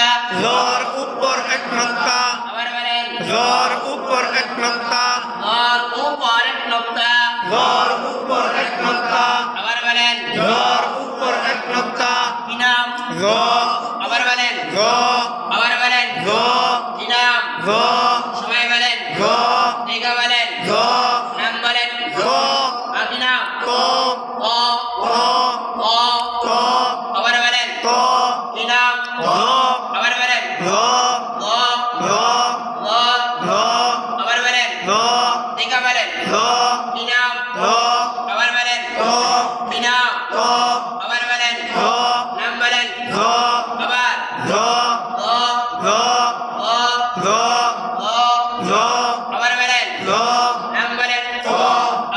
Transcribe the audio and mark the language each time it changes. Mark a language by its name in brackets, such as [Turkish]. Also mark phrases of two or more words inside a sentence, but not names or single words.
[Bangla] ঘর উপর এক নক্তা আবার বলেন, ঘর উপর এক নক্তা গল উপর এক নক্তা। ঘর উপর এক নক্তা আবার বলেন, ঘর উপর এক নক্তা কি নাম? গ আবার বলেন, গ আবার বলেন, গ কি নাম? গ সবাই বলেন, গ দেখা বলেন, গ নাম বলেন, গ কি নাম? ক ক ক ক ক আবার বলেন, ক কি নাম? গ আবার বলেন, গ গ গ গ গ আবার বলেন, গ দেখা বলেন, গ কি নাম? গ আবার বলেন, গ কি নাম? গ আবার বলেন, গ নাম বলেন, গ আবার গ গ গ গ গ গ গ আবার বলেন, গ নাম বলেন, গ